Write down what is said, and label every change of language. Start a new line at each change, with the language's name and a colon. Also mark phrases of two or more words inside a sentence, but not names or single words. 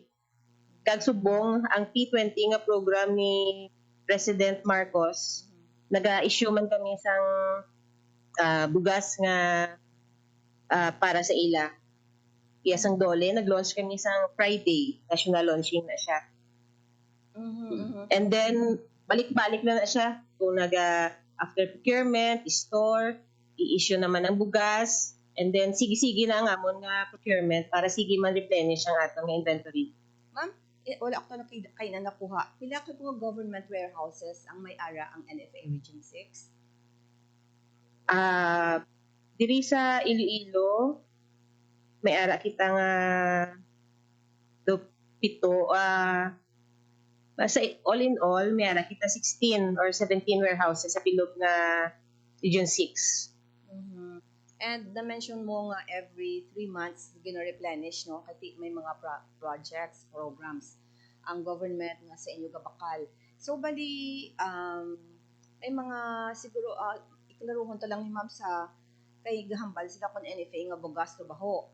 Hiligaynon: Kag subong ang P20 nga program ni President Marcos, naga-issue man kami sang bugas nga para sa ila. Yes, ang dole, nag-launch kami sang Friday,
English: national launching
Hiligaynon: na siya.
English: And then,
Hiligaynon: balik-balik na siya. Kung
English: after procurement,
Hiligaynon: store, i-issue naman ang bugas,
English: and then
Hiligaynon: sige-sige na ang amon nga procurement para sige man replenish ang atong inventory. Ma'am, wala ko na kay na nakuha. Pila ka mga
English: government warehouses
Hiligaynon: ang may ara ang NFA Region 6? Diri sa Iloilo, may ara kita nga pito.
English: Sa all in all,
Hiligaynon: may ara kita 16 or 17 warehouses sa pilog nga Region 6. And na-mention mo nga
English: every 3 months
Hiligaynon: gina-replenish, no? Kasi may mga
English: projects, programs
Hiligaynon: ang government nga sa inyo gabakal. So, bali, may mga siguro, iklaruhon to lang ni ma'am sa kay gahambal sila kung NFA nga bugas to baho.